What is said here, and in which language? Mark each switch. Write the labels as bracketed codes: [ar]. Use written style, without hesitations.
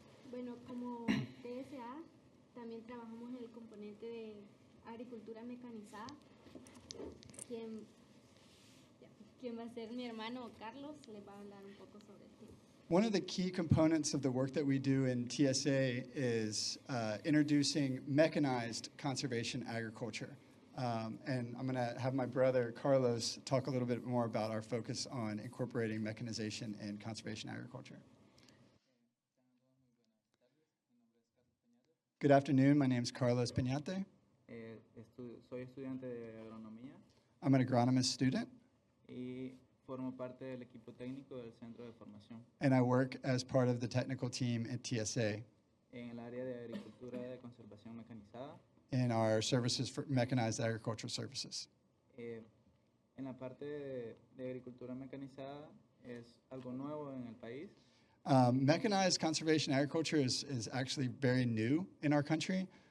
[es] Bueno, como TSA, también trabajamos en el componente de agricultura mecanizada, quien va a ser mi hermano Carlos, les va a hablar un poco sobre el tema. [en] One of the key components of the work that we do in TSA is introducing mechanized conservation agriculture. And I'm going to have my brother Carlos talk a little bit more about our focus on incorporating mechanization in conservation agriculture. Good afternoon. My name is Carlos Peñate. [es] Soy estudiante de agronomía [en] I'm an agronomist student, [es] y formo parte del equipo técnico del Centro de Formación [en] and I work as part of the technical team at TSA [es] en el área de agricultura de conservación mecanizada. [en] in our services for mechanized agricultural services. [es] En la parte de agricultura mecanizada es algo nuevo en el país. [en] Mechanized conservation agriculture is actually very new in our country.